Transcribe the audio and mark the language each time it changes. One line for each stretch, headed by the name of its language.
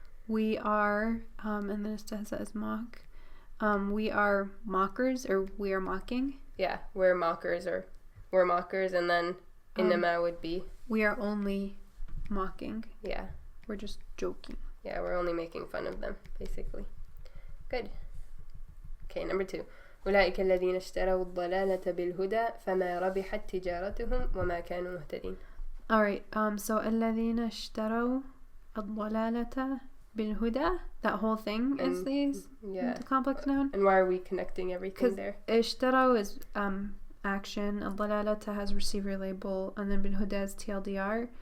English: we are, and then istihza is mock. We are mockers, or we are mocking. Yeah, we're mockers, and then innama would be we are only mocking. Yeah. We're just joking. Yeah, we're only making fun of them, basically. Good. Okay, number 2.
Arabic: أولئك الذين اشتروا الضلالة بالهدى فما ربحت تجارتهم وما كانوا مهتدين.
English: Alright, so
Arabic: الذين اشتروا الضلالة بالهدى,
English: that whole thing is the complex noun. And why are we connecting everything there? اشتروا is action, الضلالة has receiver label, and then بالهدى is TLDR.